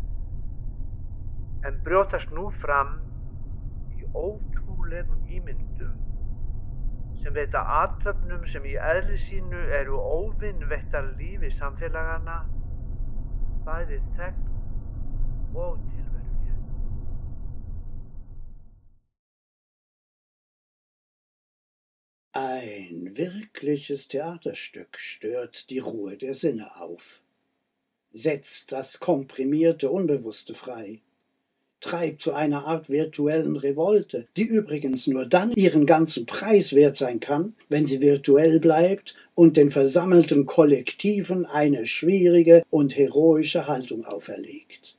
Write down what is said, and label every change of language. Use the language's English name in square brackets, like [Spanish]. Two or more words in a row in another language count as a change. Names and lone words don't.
[Icelandic] En brjótast nú fram í ótrúlegum ímyndum sem veita athöfnum sem í eðli sínu eru óvinveittar lífi samfélagana, bæði þegn og tilverurétt. [German] Ein wirkliches Theaterstück stört die Ruhe der Sinne auf, setzt das komprimierte Unbewusste frei, treibt zu einer Art virtuellen Revolte, die übrigens nur dann ihren ganzen Preis wert sein kann, wenn sie virtuell bleibt und den versammelten Kollektiven eine schwierige und heroische Haltung auferlegt.